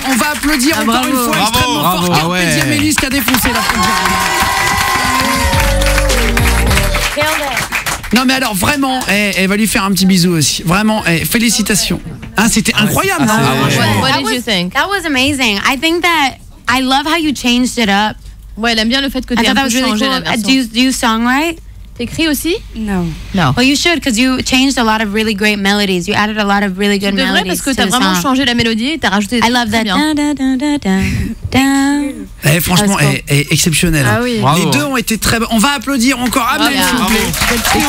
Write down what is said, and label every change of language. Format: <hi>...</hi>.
<fr>Applaudir encore une fois extrêmement fort Carpe Diem, Élise qui a défoncé la première. Non mais alors vraiment, elle va lui faire un petit bisou aussi. Vraiment, félicitations. Hein, c'était incroyable, non?</fr> <en>What did you think? That was amazing. I think that I love how you changed it up.</en> <fr>Ouais, elle aime bien le fait que tu aies un peu changé la version.</fr> <en>Do you songwrite?</en> <fr>T'écris aussi?</fr> <en>No. No. Well, you should, because you changed a lot of really great melodies. You added a lot of really good melodies.</en> <fr>Parce que t'as vraiment changé la mélodie et t'as rajouté des</fr> <en>I love that.</en> <fr>Franchement, elle est exceptionnelle. Ah oui. Les deux ont été très bons. On va applaudir encore Amel, s'il vous plaît.</fr>